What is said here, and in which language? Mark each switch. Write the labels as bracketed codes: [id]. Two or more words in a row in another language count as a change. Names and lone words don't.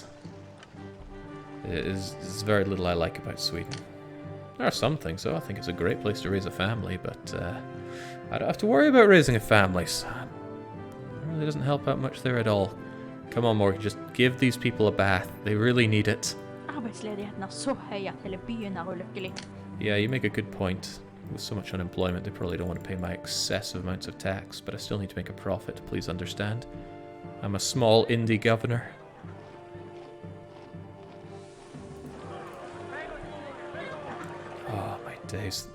[en] There's very little I like about Sweden. There are some things though. I think it's a great place to raise a family, but I don't have to worry about raising a family. So it really doesn't help out much there at all. Come on, Morgan, just give these people a bath. They really need it. [no] Arbeidsledigheten er så høy at hele byen er ulykkelig. [en] Yeah, you make a good point. With so much unemployment, they probably don't want to pay my excessive amounts of tax, but I still need to make a profit, please understand. I'm a small indie governor. Oh, my days.